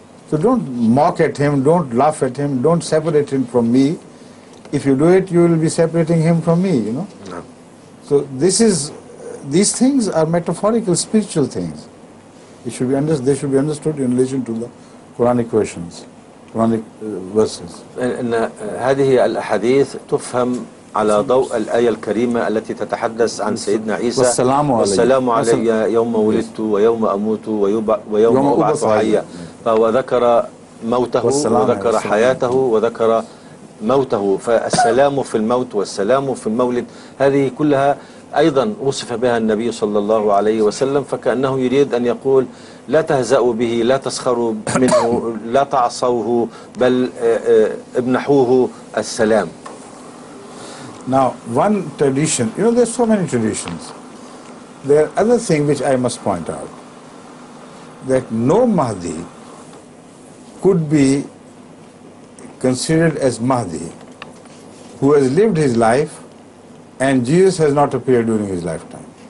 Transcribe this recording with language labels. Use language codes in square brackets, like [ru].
[en] So don't mock at him, don't laugh at him, don't separate him from me. If you do it, you will be separating him from me, you know. No. So these things are metaphorical, spiritual things. They should be understood in relation to the Quranic versions, Quranic verses. [ar] أن هذه الأحاديث تفهم على ضوء الآية الكريمة التي تتحدث عن سيدنا عيسى والسلام علي يوم ولدت ويوم أموت ويوم أبعث حيا. فهو ذكر موته وذكر حياته وذكر موته. فالسلام في الموت والسلام في المولد هذه كلها أيضا وصف بها النبي صلى الله عليه وسلم، فكأنه يريد أن يقول لا تهزأوا به، لا تسخروا منه، لا تعصوه، بل امنحوه السلام. [en] Now, one tradition, there's so many traditions. There are other things which I must point out, that no Mahdi could be considered as Mahdi who has lived his life and Jesus has not appeared during his lifetime.